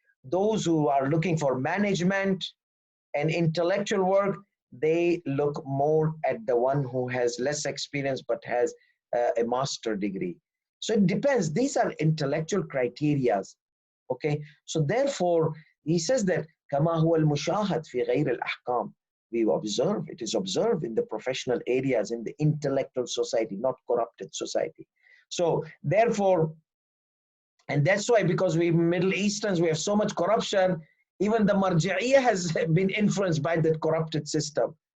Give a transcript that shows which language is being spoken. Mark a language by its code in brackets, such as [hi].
[en] Those who are looking for management and intellectual work, they look more at the one who has less experience but has a master degree. So it depends. These are intellectual criterias. Okay. So therefore, he says that [ar] كما هو المشاهد في غير الأحكام. [en] We observe, it is observed in the professional areas, in the intellectual society, not corrupted society. So therefore, and that's why, because we Middle Easterns, we have so much corruption, even the marja'iyah has been influenced by that corrupted system.